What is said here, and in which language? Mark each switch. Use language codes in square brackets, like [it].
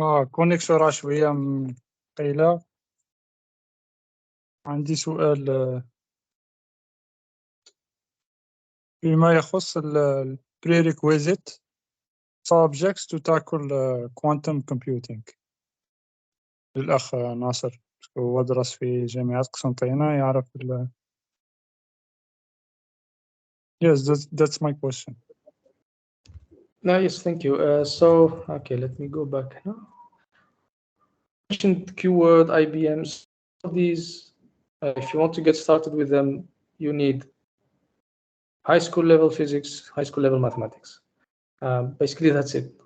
[ar] كونيكسيون راه شويه قليله. عندي سؤال فيما يخص [en] prerequisite subjects to tackle quantum computing. [ar] الأخ ناصر هو درس في جامعة قسنطينة يعرف [en] Yes, that's my question. No, yes, thank you. So, okay, let me go back now. Mentioned keyword, IBMs. These, if you want to get started with them, you need high school level physics, high school level mathematics. Basically, that's it.